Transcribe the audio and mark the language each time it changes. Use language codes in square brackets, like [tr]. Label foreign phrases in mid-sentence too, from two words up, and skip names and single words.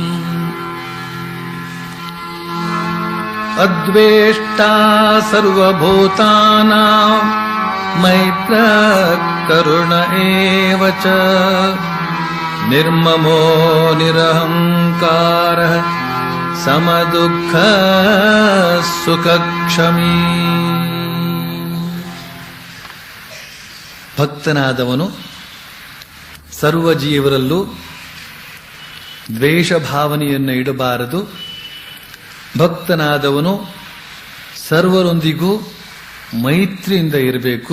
[sa] अद्वेष्टा सर्वभूतानां मैत्रः करुण एव च निर्ममो निरहङ्कारः समदुःख ಸುಖಕ್ಷಮೀ. [kn] ಭಕ್ತನಾದವನು ಸರ್ವಜೀವರಲ್ಲೂ ದ್ವೇಷ ಭಾವನೆಯನ್ನು ಇಡಬಾರದು. ಭಕ್ತನಾದವನು ಸರ್ವರೊಂದಿಗೂ ಮೈತ್ರಿಯಿಂದ ಇರಬೇಕು.